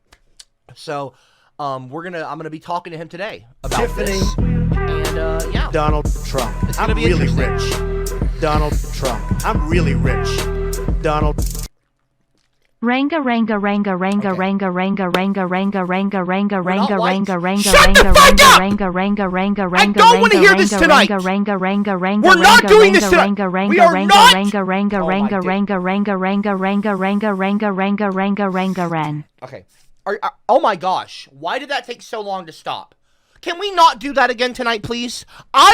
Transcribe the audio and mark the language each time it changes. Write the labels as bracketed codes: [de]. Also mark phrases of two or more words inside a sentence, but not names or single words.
[en] So I'm gonna be talking to him today about Tiffany this. And yeah, Donald Trump. I'm really rich. Donald Trump. I'm really rich. Donald. Ranga ranga ranga ranga ranga ranga ranga ranga ranga ranga ranga ranga ranga Shut the fuck up! ranga ranga ranga I ranga don't want to hear this tonight. ranga ranga ranga We're not doing this tonight. We are not. ranga ranga ranga ranga ranga ranga ranga ranga ranga ranga ranga ranga ran. Okay. Oh my gosh. Why did that take so long to stop? Can we not do that again tonight, please?